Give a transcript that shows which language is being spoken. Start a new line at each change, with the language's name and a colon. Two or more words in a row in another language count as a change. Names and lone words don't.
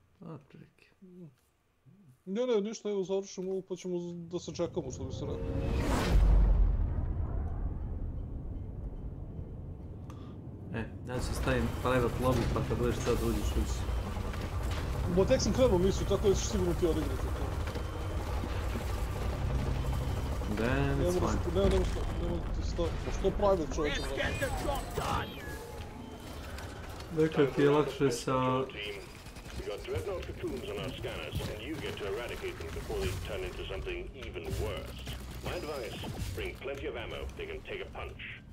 Bosnian: Ne, ništa, evo završimo ovo pa ćemo da se čekamo, što bi se rekao. Ja se stavim
English: private lobby
Bosnian: pa kad budeš htio da uđeš. Bo tek sam krenuo misiju, tako da ćeš sigurno ti odigrati to.
English: Damn, it's fine.
Bosnian: Nema ti staviti, pa što private čovječe vrati? Dakle ti je lakše sa...
English: We got dreadnought cocoons on our scanners, and you get to eradicate them before they turn into something even worse. My advice, bring plenty of ammo, they can take a punch.